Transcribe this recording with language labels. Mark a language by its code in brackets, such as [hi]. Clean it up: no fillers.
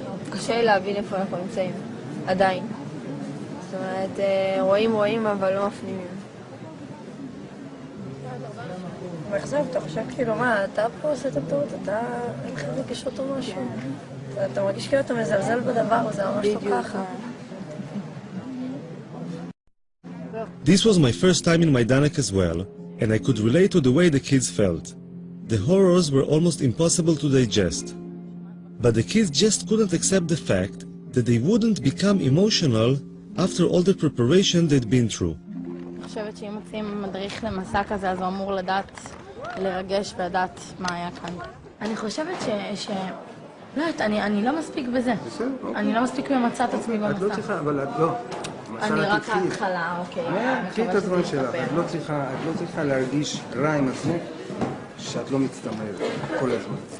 [he] קשה לי להבין איפה אנחנו נמצאים, עדיין. זאת אומרת, רואים, אבל לא מפנימים. מאכזב, אתה חושב כאילו, מה, אתה פה עושה את הטעות, אתה אין לך רגישות או משהו. אתה מרגיש כאילו אתה מזלזל בדבר, זה ממש לא ככה. [en] This was my first time in Majdanek as well, and I could relate to the way the kids felt. The horrors were almost impossible to digest. But the kids just couldn't accept the fact that they wouldn't become emotional after all the preparation they'd been through. [he] אני חושבת שאם מוצאים מדריך למסע כזה, אז הוא אמור לדעת, לרגש ולדעת מה היה כאן. אני חושבת לא יודעת, אני לא מספיק בזה. אני לא מספיק ממצא את עצמי במסע. את לא צריכה, אבל את לא. אני רק ההתחלה, אוקיי. קחי את הזמן שלך, את לא צריכה להרגיש רע עם עצמך שאת לא מצטמרת כל הזמן.